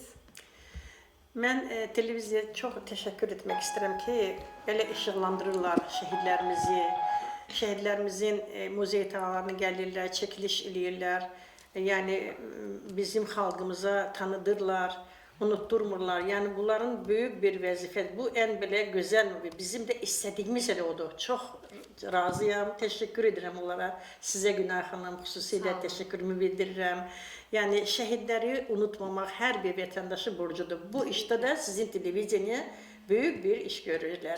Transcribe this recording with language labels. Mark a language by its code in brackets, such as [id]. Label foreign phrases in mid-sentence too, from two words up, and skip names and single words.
[az] Mən televiziyaya çox təşəkkür etmək istəyirəm ki, belə işıqlandırırlar şəhidlərimizi. Şəhidlərimizin muzey tağlarını gəlirlər, çəkiliş eləyirlər. Yəni bizim xalqımıza tanıdırlar. unutturmurlar. [tr] Yani bunların büyük bir vəzifə. Bu en böyle güzel bizim de istediğimiz elə odur. [az] Çok razıyam. [tr] Teşekkür ederim onlara. Size Günay Hanım xüsusilə teşekkürümü bildirirəm. [az] Yani şəhidləri unutmamak her bir vətəndaşın borcudur. [tr] Bu işte de sizin televizyoniya büyük bir iş görürler.